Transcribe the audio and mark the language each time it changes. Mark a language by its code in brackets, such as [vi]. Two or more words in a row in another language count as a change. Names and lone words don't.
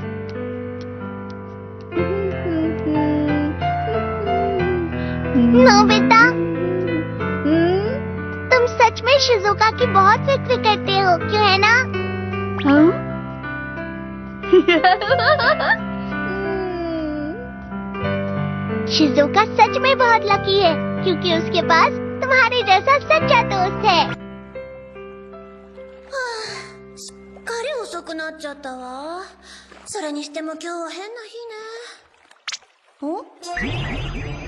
[hi] नोबिता, तुम सच में शिजुका की बहुत फिक्र करते हो, क्यों है ना? शिजुका सच में बहुत लकी है, क्योंकि उसके पास तुम्हारे जैसा सच्चा दोस्त है। [ja] すっかり遅くなっちゃったわ。それにしても今日は変な日ね。